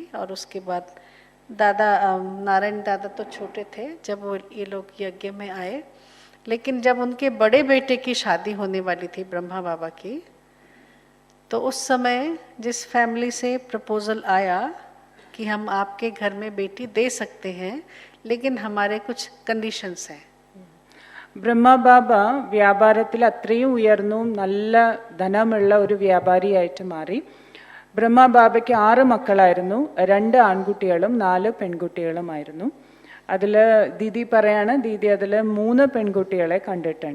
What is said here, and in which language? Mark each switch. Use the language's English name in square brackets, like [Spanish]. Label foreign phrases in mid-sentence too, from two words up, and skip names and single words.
[Hindi] और उसके बाद दादा नारायण दादा तो छोटे थे जब वो ये लोग यज्ञ में आए, लेकिन जब उनके बड़े बेटे की शादी होने वाली थी ब्रह्मा बाबा की, तो उस समय जिस फैमिली से प्रपोजल आया कि हम आपके घर में बेटी दे सकते हैं, लेकिन हमारे कुछ कंडीशंस हैं। [Malayalam] ബ്രഹ്മ ബാബ വ്യാപാരത്തിൽ അത്രയും ഉയർന്നു നല്ല ധനമുള്ള ഒരു വ്യാപാരിയായിട്ട് മാറി. ബ്രഹ്മ ബാബയ്ക്ക് 6 മക്കളായിരുന്നു, 2 ആൺകുട്ടികളും 4 പെൺകുട്ടികളുമായിരുന്നു. അതിൽ ദീദി പറയാണ്, ദീദി അതിൽ 3 പെൺകുട്ടികളെ കണ്ടിട്ടുണ്ട്.